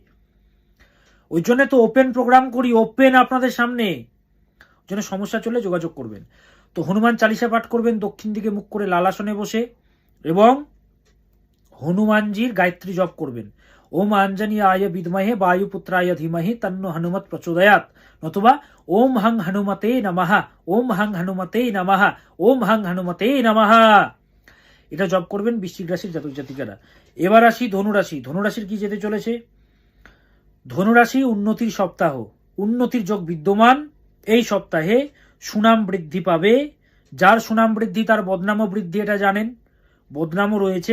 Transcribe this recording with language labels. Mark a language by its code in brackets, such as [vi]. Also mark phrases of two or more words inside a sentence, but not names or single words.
[bn] ওই জন্য তো [en] open program [bn] করি, ওপেন আপনাদের সামনে। ওই জন্য সমস্যা চলে যোগাযোগ করবেন। তো হনুমান চালিসা পাঠ করবেন দক্ষিণ দিকে মুখ করে লালাসনে বসে, এবং হনুমানজির গায়ত্রী জপ করবেন। [sa] ওম আঞ্জনি আয় বিদ্মহে বায়ুপুত্রায় ধীমহি তন্ন হনুমত প্রচোদয়াৎ, নতুবা ওম হং হনুমতে নমঃ, ওম হং হনুমতে নমঃ, ওম হং হনুমতে নমঃ। [bn] এটা জপ করবেন বৃশ্চিক রাশির জাতক জাতিকারা। এবার আসি ধনুরাশি। ধনুরাশির কি যেতে চলেছে? ধনুরাশি উন্নতির সপ্তাহ, উন্নতির যোগ বিদ্যমান এই সপ্তাহে। সুনাম বৃদ্ধি পাবে। যার সুনাম বৃদ্ধি তার বদনামও বৃদ্ধি, এটা জানেন, বদনামও রয়েছে।